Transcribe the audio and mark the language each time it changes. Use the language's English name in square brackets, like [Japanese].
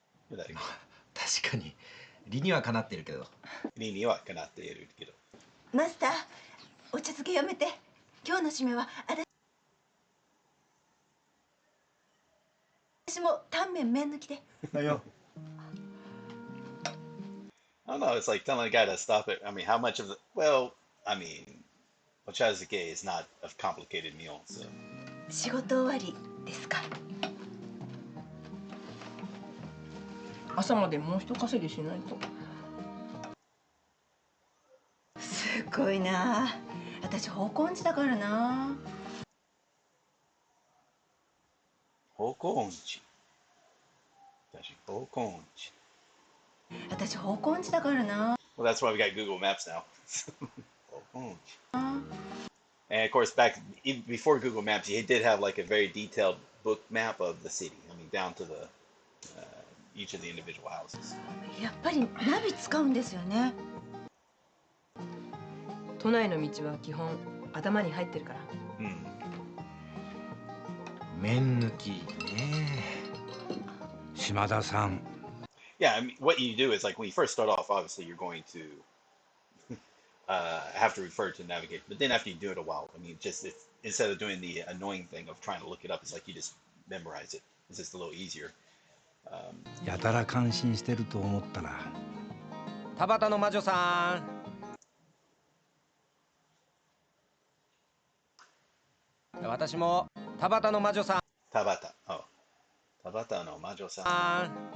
[Japanese] 確かに理にはかなってるけど。理にはかなっているけど。マスター、お茶漬けやめて。今日の締めは私もタンメン麺抜きで。だよ。 [English] I don't know. It's like telling a guy to stop it. I mean, how much of the? Well, I mean, ochazuke is not a complicated meal. So [Japanese] 仕事終わりですか。朝までもう一稼ぎしないと。すごいな。私方向音痴だからな。方向音痴。確かに方向音痴。私方向音痴だからな。 [English] Well, that's why we got Google Maps now. [Japanese] 方向音痴。 [English] And of course, back before Google Maps, he did have like a very detailed book map of the city. I mean, down to the each of the individual houses. [Japanese] やっぱりナビ使うんですよね。都内の道は基本頭に入ってるから。麺抜きね。島田さん。 [English] Yeah, I mean, what you do is like when you first start off, obviously you're going to have to refer to navigate. But then after you do it a while, I mean, instead of doing the annoying thing of trying to look it up, it's like you just memorize it. It's just a little easier. [Japanese] やたら感心してると思ったら。田端の魔女さん。私も田端の魔女さん。 Tabata. Oh. Tabata no majo san.